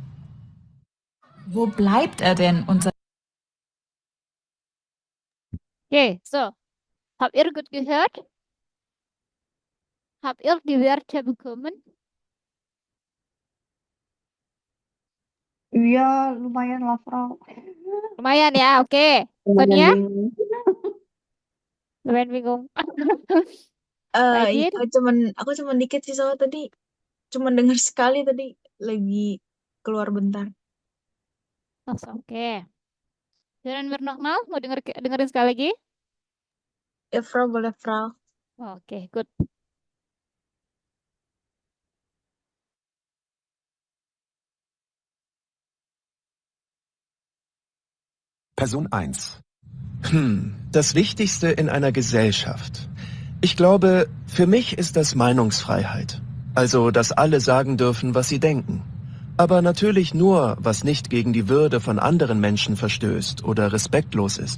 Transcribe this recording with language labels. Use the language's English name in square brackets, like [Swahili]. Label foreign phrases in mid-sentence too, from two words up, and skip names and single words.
[German] Wo bleibt er denn, unser... Okay, so. Habt ihr gut gehört? Habt ihr die Werte bekommen? Ja, [Indonesian] lumayan lah, Frau. Lumayan ya, oke. Lumayan Sonia, bingung. lumayan bingung. Iya, Rajin? aku cuman dikit sih soalnya tadi cuman dengar sekali tadi lagi keluar bentar. Oh, oke. [German] Hören wir nochmal? [Indonesian] Mau dengerin sekali lagi? Ya, Frau, boleh, Frau. Oke, good. [German] Person 1. Das Wichtigste in einer Gesellschaft. Ich glaube, für mich ist das Meinungsfreiheit. Also, dass alle sagen dürfen, was sie denken. Aber natürlich nur, was nicht gegen die Würde von anderen Menschen verstößt oder respektlos ist.